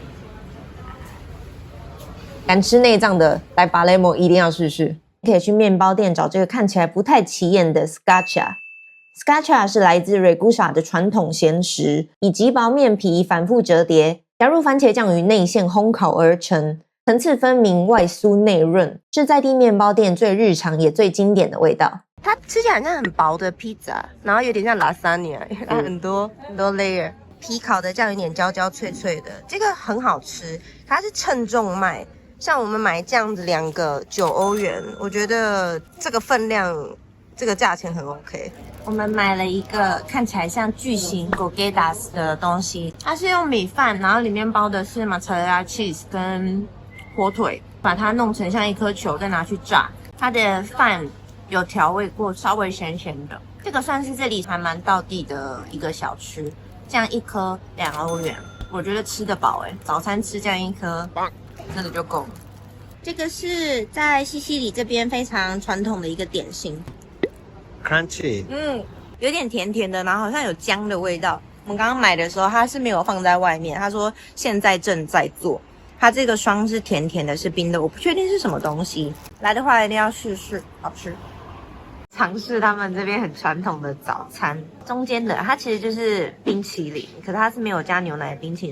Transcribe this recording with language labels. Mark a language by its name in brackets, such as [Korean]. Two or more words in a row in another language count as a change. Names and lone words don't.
[Chinese] 敢吃內臟的來巴雷莫一定要試試。你可以去麵包店找這個看起來不太起眼的 Scaccia。Scaccia 是來自 Ragusa 的傳統鹹食，以極薄麵皮反覆折疊，加入番茄醬與內餡烘烤而成，層次分明，外酥內潤，是在地麵包店最日常也最經典的味道。它吃起來像很薄的披薩，然後有點像 lasagna， 它很多layer， 皮烤的這樣有點焦焦脆脆的，這個很好吃。它是稱重賣。像我們買這樣子2個9歐元，我覺得這個分量，這個價錢很 OK。我們買了一個看起來像巨型 Gorgetas 的東西，它是用米飯，然後裡面包的是 [English] mozzarella cheese [Chinese] 跟火腿，把它弄成像一顆球，再拿去炸。它的飯有調味過，稍微鹹鹹的。這個算是這裡還蠻道地的一個小吃，這樣一顆2歐元，我覺得吃得飽欸。早餐吃這樣一顆。真的就夠了。這個是在西西里這邊非常傳統的一個點心，crunchy，有點甜甜的，然後好像有薑的味道。我們剛剛買的時候，它是沒有放在外面，他說現在正在做。它這個霜是甜甜的，是冰的，我不確定是什麼東西。來的話一定要試試，好吃。嘗試他們這邊很傳統的早餐，中間的它其實就是冰淇淋，可是它是沒有加牛奶的冰淇淋。